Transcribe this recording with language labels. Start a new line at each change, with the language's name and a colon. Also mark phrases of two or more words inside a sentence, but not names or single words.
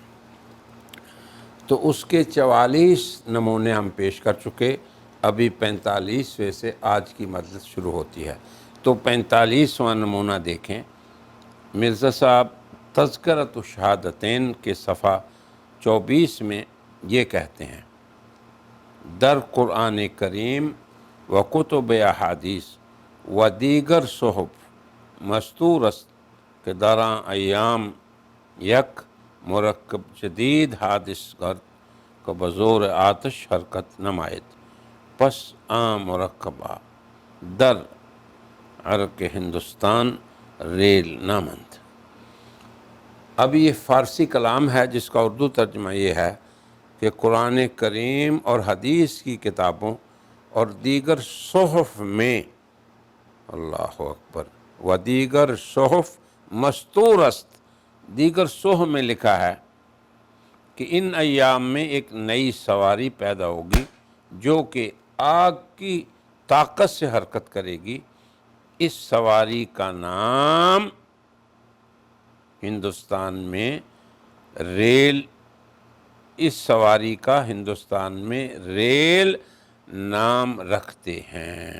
Urdu: تو اس کے 44 نمونے ہم پیش کر چکے، ابھی 45ویں سے آج کی مجلس شروع ہوتی ہے۔ تو 45واں نمونہ دیکھیں۔ مرزا صاحب تذکرۃ الشہادتین کے صفحہ 24 میں یہ کہتے ہیں:
Persian: در قرآن کریم و کتب احادیث و دیگر صحف مستور است کہ در ایام یک مرکب جدید حادث گرد کو بزور آتش حرکت نمائد، پس مرکبہ در عرق ہندوستان ریل نامند۔
Urdu: اب یہ فارسی کلام ہے جس کا اردو ترجمہ یہ ہے کہ قرآن کریم اور حدیث کی کتابوں اور دیگر صحف میں،
Arabic: اللہ اکبر،
Persian: و دیگر صحف مستور است،
Urdu: دیگر صحف میں لکھا ہے کہ ان ایام میں ایک نئی سواری پیدا ہوگی جو کہ آگ کی طاقت سے حرکت کرے گی۔ اس سواری کا نام ہندوستان میں ریل، اس سواری کا ہندوستان میں ریل نام رکھتے ہیں۔